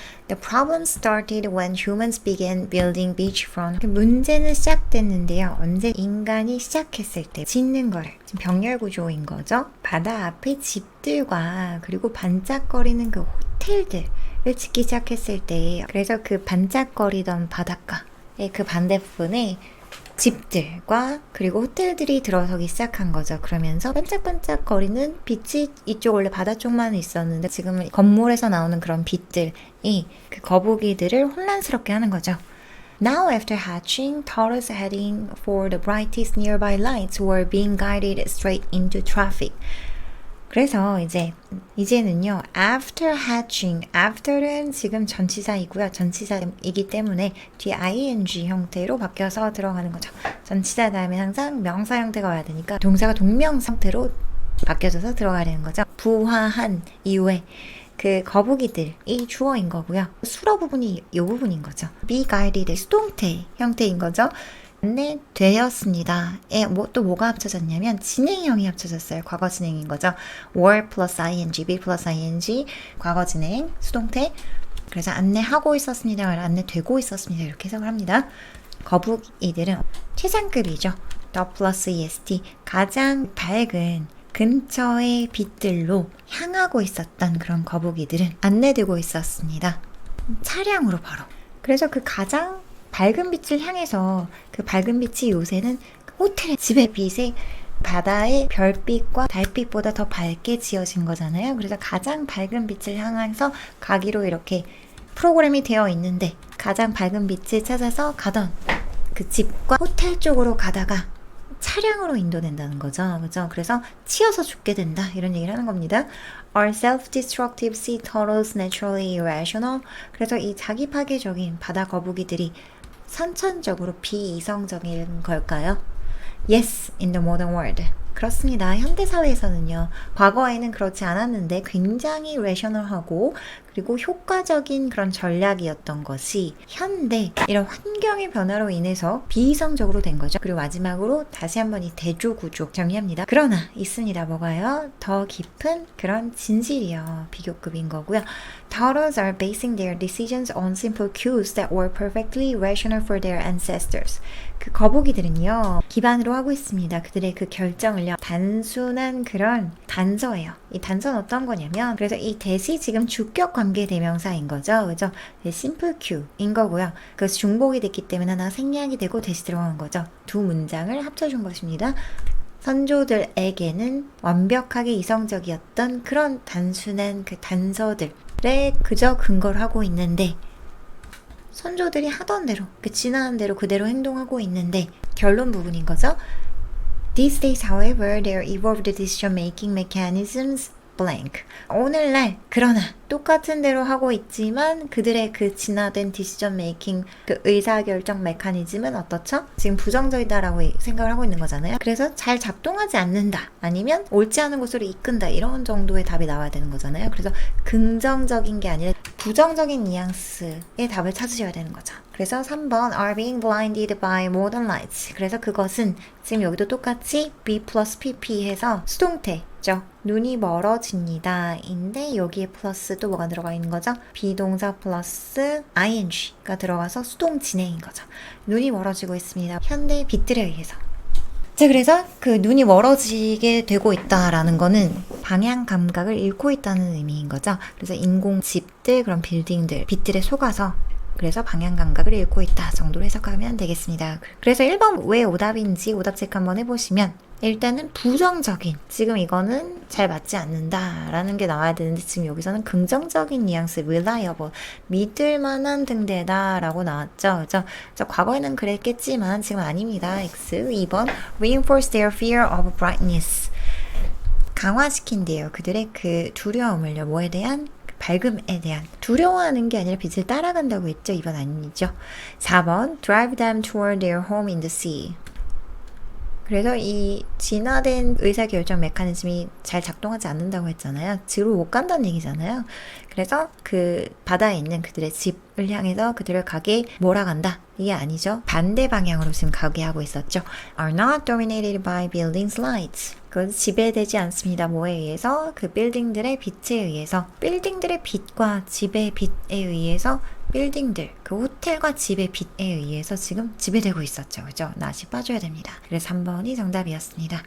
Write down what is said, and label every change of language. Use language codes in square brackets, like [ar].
[en] The problem started when humans began building beachfront. [ko] 문제는 시작됐는데요. 언제 인간이 시작했을 때 짓는 거를. 지금 병렬 구조인 거죠. 바다 앞에 집들과 그리고 반짝거리는 그 호텔들을 짓기 시작했을 때, 그래서 그 반짝거리던 바닷가의 그 반대부분에 집들과 그리고 호텔들이 들어서기 시작한 거죠. 그러면서 반짝반짝거리는 빛이 이쪽 원래 바다 쪽만 있었는데 지금은 건물에서 나오는 그런 빛들이 그 거북이들을 혼란스럽게 하는 거죠. [en] Now after hatching, turtles heading for the brightest nearby lights were being guided straight into traffic. [ko] 그래서 이제는요, [en] after hatching, [ko] after는 지금 전치사이고요. 전치사이기 때문에 뒤에 ing 형태로 바뀌어서 들어가는 거죠. 전치사 다음에 항상 명사 형태가 와야 되니까 동사가 동명사 형태로 바뀌어져서 들어가야 되는 거죠. 부화한 이후에 그 거북이들이 주어인 거고요. 수로 부분이 이 부분인 거죠. [en] be guided, [ko] 수동태 형태인 거죠. 안내되었습니다. 또 뭐가 합쳐졌냐면 진행형이 합쳐졌어요. 과거 진행인 거죠. [en] were plus ing, be plus ing, [ko] 과거 진행, 수동태. 그래서 안내하고 있었습니다. 안내되고 있었습니다. 이렇게 해석을 합니다. 거북이들은 최상급이죠. [en] the plus est, [ko] 가장 밝은 근처의 빛들로 향하고 있었던 그런 거북이들은 안내되고 있었습니다. 차량으로 바로. 그래서 그 가장 밝은 빛을 향해서 그 밝은 빛이 요새는 호텔, 집의 빛이 바다의 별빛과 달빛보다 더 밝게 지어진 거잖아요. 그래서 가장 밝은 빛을 향해서 가기로 이렇게 프로그램이 되어 있는데 가장 밝은 빛을 찾아서 가던 그 집과 호텔 쪽으로 가다가 차량으로 인도된다는 거죠. 그죠? 그래서 치여서 죽게 된다. 이런 얘기를 하는 겁니다. [en] Are self-destructive sea turtles naturally irrational? [ko] 그래서 이 자기 파괴적인 바다 거북이들이 선천적으로 비이성적인 걸까요? [en] Yes, in the modern world. [ko] 그렇습니다. 현대사회에서는요. 과거에는 그렇지 않았는데 굉장히 레셔널하고 그리고 효과적인 그런 전략이었던 것이 현대 이런 환경의 변화로 인해서 비이성적으로 된 거죠. 그리고 마지막으로 다시 한번 이 대조구조 정리합니다. 그러나 있습니다. 뭐가요? 더 깊은 그런 진실이요. 비교급인 거고요. [en] Turtles are basing their decisions on simple cues that were perfectly rational for their ancestors. [ko] 그 거북이들은요. 기반으로 하고 있습니다. 그들의 그 결정을요. 단순한 그런 단서예요. 이 단서는 어떤 거냐면 그래서 이 that이 지금 주격 관계 대명사인 거죠. 그죠? [en] simple cue [ko] 인 거고요. 그래서 중복이 됐기 때문에 하나 생략이 되고 that이 들어간 거죠. 두 문장을 합쳐준 것입니다. 선조들에게는 완벽하게 이성적이었던 그런 단순한 그 단서들에 그저 근거를 하고 있는데 선조들이 하던 대로, 지나간 대로 그대로 행동하고 있는데 결론 부분인 거죠. [en] These days, however, their evolved decision-making mechanisms blank. [ko] 오늘날 그러나 똑같은 대로 하고 있지만 그들의 그 진화된 디시전 메이킹 그 의사결정 메커니즘은 어떻죠? 지금 부정적이다라고 생각을 하고 있는 거잖아요. 그래서 잘 작동하지 않는다 아니면 옳지 않은 곳으로 이끈다 이런 정도의 답이 나와야 되는 거잖아요. 그래서 긍정적인 게 아니라 부정적인 뉘앙스의 답을 찾으셔야 되는 거죠. 그래서 3번 [en] are being blinded by modern lights. [ko] 그래서 그것은 지금 여기도 똑같이 [en] be plus pp [ko] 해서 수동태죠. 눈이 멀어집니다 인데 여기에 플러스 또 뭐가 들어가 있는 거죠? 비동사 플러스 ing가 들어가서 수동 진행인 거죠. 눈이 멀어지고 있습니다. 현대 빛들에 의해서. 자, 그래서 그 눈이 멀어지게 되고 있다라는 거는 방향 감각을 잃고 있다는 의미인 거죠. 그래서 인공 집들, 그런 빌딩들, 빛들에 속아서 그래서 방향 감각을 잃고 있다 정도로 해석하면 되겠습니다. 그래서 1번 왜 오답인지 오답 체크 한번 해보시면 일단은 부정적인, 지금 이거는 잘 맞지 않는다라는 게 나와야 되는데 지금 여기서는 긍정적인 뉘앙스, reliable, 믿을 만한 등대다라고 나왔죠. 그죠? 과거에는 그랬겠지만 지금 아닙니다. X. [en] 2번 reinforce their fear of brightness. [ko] 강화시킨대요. 그들의 그 두려움을요. 뭐에 대한? 밝음에 대한. 두려워하는 게 아니라 빛을 따라간다고 했죠. 이번 아니죠. 4번 [en] drive them toward their home in the sea. [ko] 그래서 이 진화된 의사결정 메커니즘이 잘 작동하지 않는다고 했잖아요. 뒤로 못 간다는 얘기잖아요. 그래서 그 바다에 있는 그들의 집을 향해서 그들을 가게 몰아간다. 이게 아니죠. 반대 방향으로 지금 가게 하고 있었죠. [en] Are not dominated by buildings lights. [ko] 그건 지배되지 않습니다. 뭐에 의해서? 그 빌딩들의 빛에 의해서. 빌딩들의 빛과 집의 빛에 의해서 빌딩들, 그 호텔과 집의 빛에 의해서 지금 지배되고 있었죠. 그죠? 낫이 빠져야 됩니다. 그래서 3번이 정답이었습니다.